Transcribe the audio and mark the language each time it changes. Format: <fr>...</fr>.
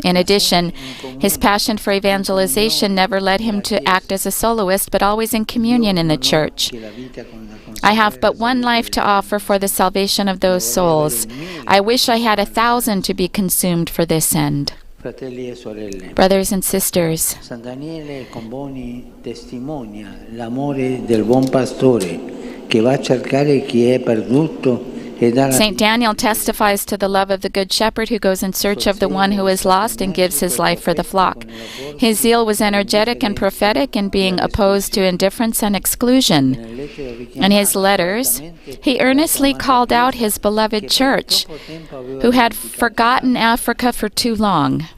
<en>In addition, his passion for evangelization never led him to act as a soloist, but always in communion in the church. "I have but one life to offer for the salvation of those souls. I wish I had 1,000 to be consumed for this end." Brothers and sisters,</en> <it>San Daniele Comboni testimonia l'amore del buon pastore che va a cercare chi è perduto.</it> <en>St. Daniel testifies to the love of the Good Shepherd who goes in search of the one who is lost and gives his life for the flock. His zeal was energetic and prophetic in being opposed to indifference and exclusion. In his letters, he earnestly called out his beloved church, who had forgotten Africa for too long.</en>